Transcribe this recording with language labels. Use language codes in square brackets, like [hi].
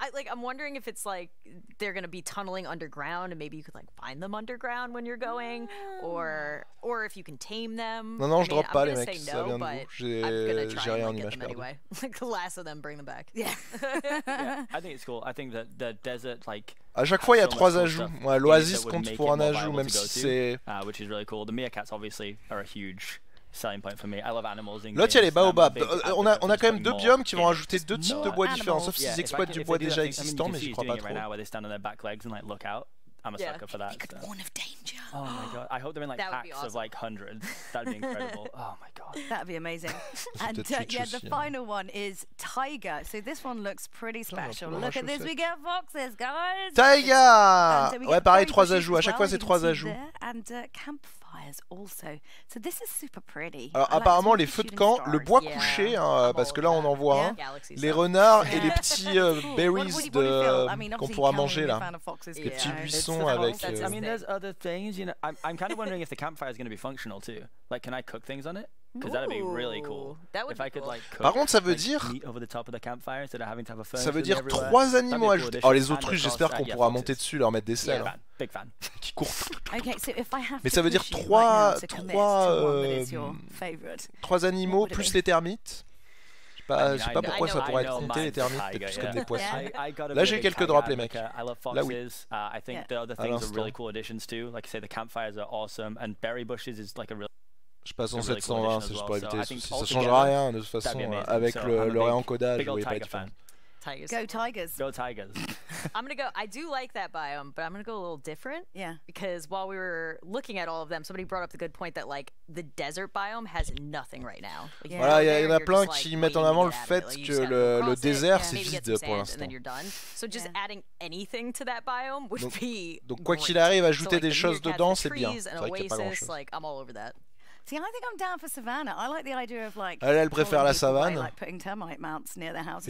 [en] I'm wondering if it's like they're gonna be tunneling underground and maybe you could like find them underground when you're going, or if you can tame them. [fr] Non, je drop pas les mecs, ça vient de vous. J'ai rien en image perdue. [en] Like the last of them, bring them back. Yeah. I think it's cool. I think that the desert, like. [fr] À chaque fois, il y a 3 ajouts. Ouais, l'oasis compte pour un ajout, même si c'est. [en] Which is really cool. The meerkats obviously are a huge selling point for me. I love animals. [fr] L'autre, il y a les baobabs. On a quand même 2 biomes qui vont rajouter 2 types de bois différents, sauf s'ils exploitent du bois déjà existant, mais j'y crois pas trop. [en] I'm a sucker for that. Big warn of danger. Oh my god! I hope they're in like packs of like hundreds. That'd be incredible. Oh my god. That'd be amazing. And yeah, the final one is tiger. So this one looks pretty special. Look at this, we get foxes, guys. [fr] Tiger. Ouais, pareil, 3 ajouts. À chaque fois, c'est 3 ajouts. [en] And campfires also. So this is super pretty. [fr] Alors apparemment, les feux de camp, le bois couché, parce que là on en voit un, les renards et les petits berries qu'on pourra manger là, les petits buissons. Avec, [en] I mean, there's other things, you know. I'm kind of wondering if the campfire is going to be functional too. Like, can I cook things on it? Because that'd be really cool. If I could like cook. [fr] Par contre, ça veut dire. [en] Over the top of the campfire instead of having to have a [fr] ça veut dire 3 animaux ajoutés. Oh, les autruches, j'espère qu'on pourra monter dessus, leur mettre des selles. [en] Big fan. [fr] Qui courent. [en] Okay, so if I have [fr] mais ça veut dire 3 animaux plus les termites. Je sais pas pourquoi ça pourrait être compté les termites, c'est plus comme des poissons. Là j'ai eu quelques drops les mecs. Là oui. [en] I think the other things are really cool additions too. Like I say, the campfires are awesome, and berry bushes is like a really [fr] Je passe en 720, c'est juste pour éviter les soucis. Ça changera rien de toute façon avec le réencodage, vous voyez pas être fan. [en] Tigers. Go Tigers. Go Tigers. I'm gonna go. I do like that biome, but I'm gonna go a little different. Yeah. Because while we were looking at all of them, somebody brought up the good point that like the desert biome has nothing right now. Like, [fr] voilà, il y en a plein qui mettent en avant le fait que le désert c'est vide pour l'instant. [en] So just adding anything to that biome would be. [fr] Donc quoi qu'il arrive, ajouter des choses dedans, c'est bien. C'est vrai qu'il y a pas grand-chose. [en] Like I'm all over that. See, I think I'm down for savannah. I like the idea of like. [fr] Elle préfère la savane. [en] Like putting termite mounts near their houses.